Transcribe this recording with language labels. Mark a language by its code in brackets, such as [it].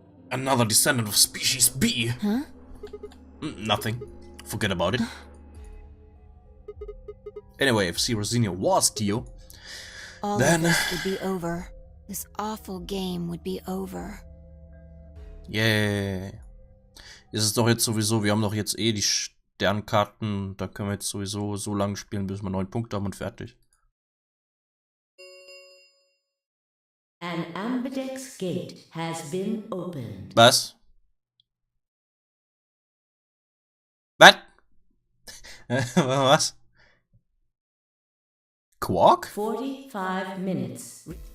[en] Another descendant of species B. Huh? Nothing. Forget about it. Anyway, if Zero Senior was Dio, All then... of this would be over. This awful game would be over. Yeah. [de] Ist es doch jetzt sowieso, wir haben doch jetzt eh die Sternkarten, da können wir jetzt sowieso so lange spielen, bis wir 9 Punkte haben und fertig. [en] An ambidex gate has been opened. [de] Was? Was? Was? [en] Quark? 45 minutes.